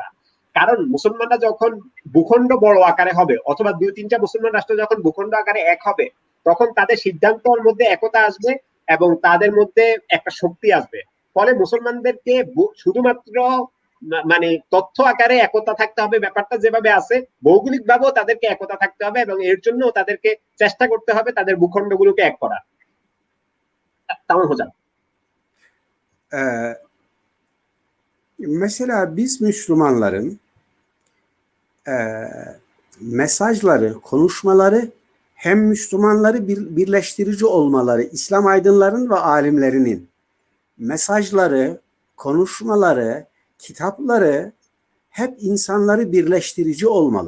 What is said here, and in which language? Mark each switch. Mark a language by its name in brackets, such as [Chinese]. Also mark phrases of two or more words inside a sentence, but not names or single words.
[Bangla] কারণ মুসলমানরা যখন ভূখণ্ড বড় আকারে হবে, অথবা 2-3টা মুসলমান রাষ্ট্র যখন ভূখণ্ড আকারে এক হবে, তখন তাদের সিদ্ধান্তের মধ্যে একতা আসবে এবং তাদের মধ্যে একটা শক্তি আসবে। ফলে মুসলমানদেরকে শুধুমাত্র মানে তথ্য আকারে একতা থাকতে হবে, ব্যাপারটা যেভাবে আছে ভৌগোলিক ভাবেও তাদেরকে একতা থাকতে হবে, এবং এর জন্য তাদেরকে চেষ্টা করতে হবে তাদের ভূখণ্ডগুলোকে এক করা। [Turkish] Tamam hocam. Mesela biz Müslümanların mesajları, konuşmaları hem Müslümanları birleştirici olmaları, İslam aydınlarının ve alimlerinin mesajları, konuşmaları, kitapları hep insanları birleştirici olmalı.